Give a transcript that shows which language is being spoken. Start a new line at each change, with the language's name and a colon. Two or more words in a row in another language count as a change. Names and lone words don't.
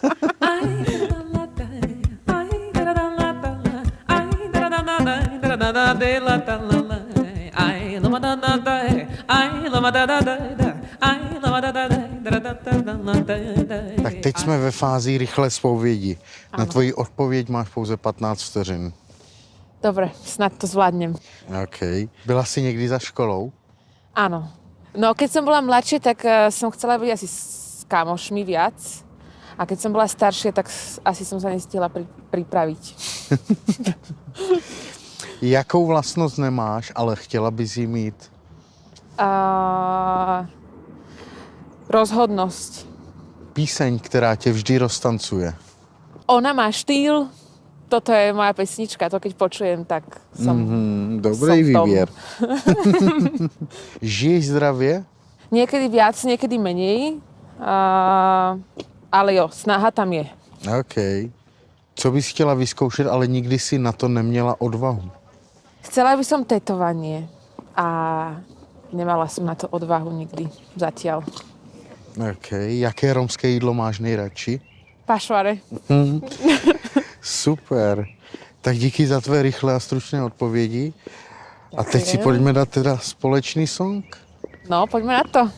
Czech: Tak teď jsme ve fázi rychlé zpovědi. Na tvoji odpověď máš pouze 15 vteřin.
Slovak: Dobre, snad to zvládnem.
Czech: OK. Byla jsi někdy za školou?
Slovak: Áno. No keď som bola mladšia, tak som chcela byť asi s kamošmi viac. A keď som bola staršia, tak asi som sa nestihla pripraviť.
Czech: Jakou vlastnost nemáš, ale chtěla bys ji mít?
Slovak: Rozhodnosť.
Czech: Píseň, která tě vždy roztancuje.
Slovak: Ona má štýl. Toto je moja pesnička. To keď počujem, tak som
Czech: Dobrý
Slovak: som v tom.
Czech: výběr. Žiješ zdravě?
Slovak: Niekedy viac, niekedy menej. Ale jo, snaha tam je.
Czech: OK. Co bys chtěla vyzkoušet, ale nikdy si na to neměla odvahu?
Slovak: Chcela by som tetovanie a nemala som na to odvahu nikdy zatiaľ.
Czech: OK. Jaké romské jídlo máš nejradši?
Slovak: Pašvare.
Czech: Super. Tak díky za tvé rychlé a stručné odpovědi. A teď si pojďme dát teda společný song.
Slovak: No, poďme na to.